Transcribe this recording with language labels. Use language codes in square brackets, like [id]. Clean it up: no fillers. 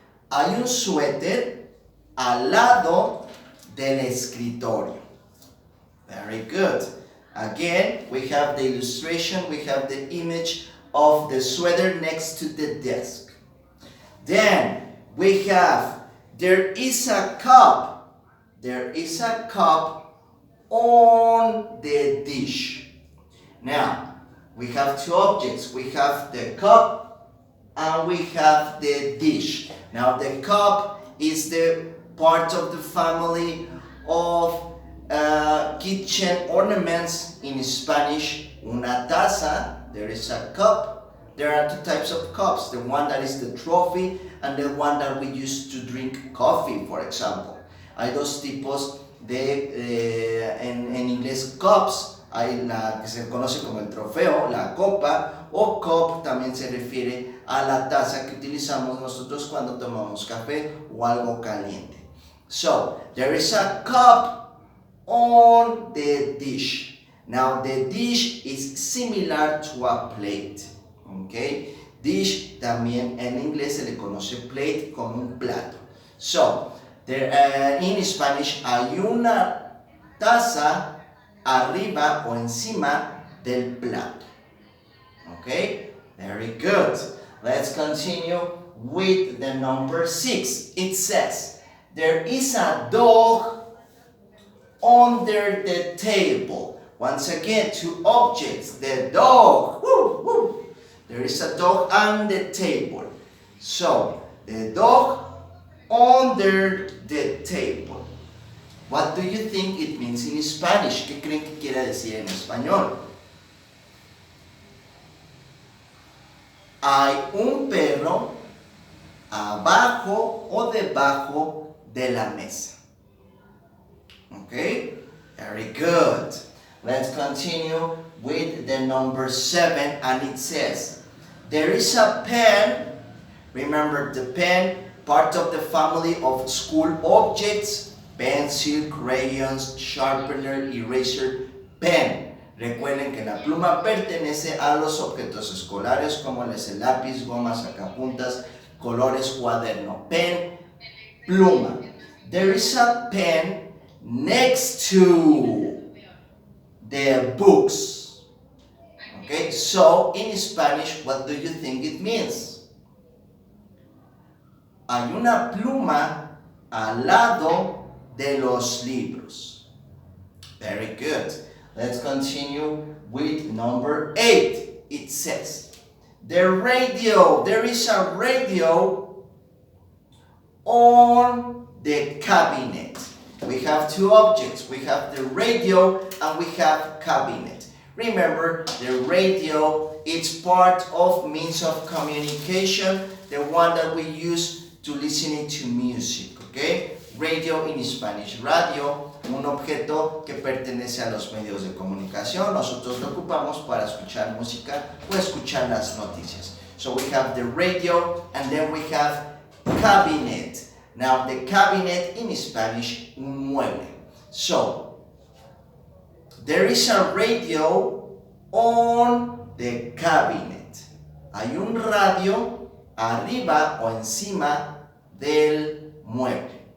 [es] Hay un suéter al lado del escritorio. [en] Very good. Again, we have the illustration, we have the image of the sweater next to the desk. Then we have, there is a cup. There is a cup on the dish. Now, we have 2 objects. We have the cup and we have the dish. Now, the cup is the part of the family of kitchen ornaments. In Spanish, [es] una taza. [en] There is a cup. There are 2 types of cups. The one that is the trophy and the one that we use to drink coffee, for example. [es] Hay 2 tipos de, en inglés, cups. Hay la que se conoce como el trofeo, la copa, o cup también se refiere a la taza que utilizamos nosotros cuando tomamos café o algo caliente. [en] So, there is a cup on the dish. Now, the dish is similar to a plate. Okay? [es] Dish también en inglés se le conoce plate como un plato. So, [en] In Spanish, [es] hay una taza arriba o encima del plato. [en] Okay? Very good. Let's continue with the number 6. It says, there is a dog under the table. Once again, two objects. The dog. Woo, woo. There is a dog on the table. So, the dog under the table. What do you think it means in Spanish? [es] ¿Qué creen que quiere decir en español? Hay un perro abajo o debajo de la mesa. [en] Okay? Very good. Let's continue with the number 7, and it says, there is a pen. Remember the pen, part of the family of school objects, pencil, crayons, sharpener, eraser, pen. [es] Recuerden que la pluma pertenece a los objetos escolares como el lápiz, goma, sacapuntas, colores, cuaderno. [en] Pen, pluma. There is a pen next to the books. Okay, so in Spanish, what do you think it means? [es] Hay una pluma al lado de los libros. [en] Very good. Let's continue with number 8. It says, the radio. There is a radio on the cabinet. We have two objects. We have the radio and we have cabinet. Remember, the radio is part of means of communication, the one that we use to listening to music, okay? Radio in Spanish, [es] radio, un objeto que pertenece a los medios de comunicación. Nosotros lo ocupamos para escuchar música o escuchar las noticias. [en] So we have the radio and then we have cabinet. Now the cabinet in Spanish, [es] un mueble. [en] So, there is a radio on the cabinet. [es] Hay un radio arriba o encima del mueble.